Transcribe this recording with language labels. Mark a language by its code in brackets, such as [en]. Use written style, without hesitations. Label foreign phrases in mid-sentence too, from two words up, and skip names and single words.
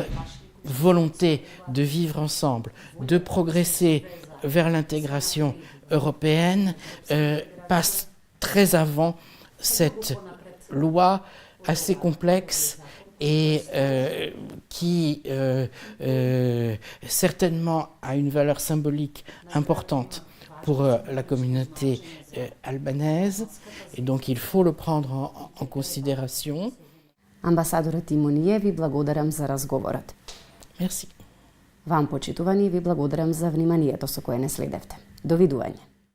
[fr] volonté de vivre ensemble, de progresser vers l'intégration européenne passe très avant cette loi assez complexe et qui certainement a une valeur symbolique importante pour la communauté albanaise, et donc il faut le prendre en considération. [mk] Амбасадоре Тимоние, ви благодарам за разговорот. Merci. Вам, почитувани, ви благодарам за вниманието со кое не следевте. Довидување.